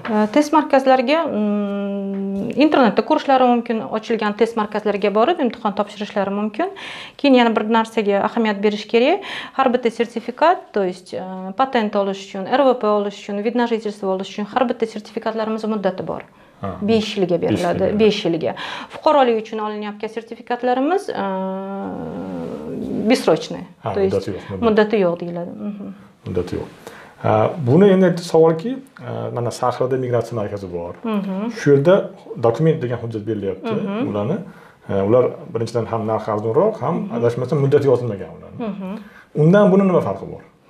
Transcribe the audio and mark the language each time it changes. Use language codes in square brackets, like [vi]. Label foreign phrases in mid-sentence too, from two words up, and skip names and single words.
[uz] Test markazlariga internetda ko'rishlari mumkin, ochilgan test markazlariga borib imtihon topshirishlari mumkin. Keyin yana bir narsaga ahamiyat berish kerak. Har bitta sertifikat, [ru] то есть [uz] patent olish uchun, RVP olish uchun, [ru] вид на жительство [uz] olish uchun har bitta sertifikatlarimiz muddati bor. 5 yilga beriladi, 5 yilga. Fuqarolik uchun olinayotgan sertifikatlarimiz бессрочный. [ru] То есть [uz] muddati yo'q deyiladi. Muddati yo'q. Buni endi savolki, mana Sahroda migratsiya markazi bor. Shu yerda dokument degan hujjat berilyapti ularni. Ular birinchidan ham narxi arzonroq, ham adashmasam muddati yozilmagan ularni. Undan buni nima farqi bor?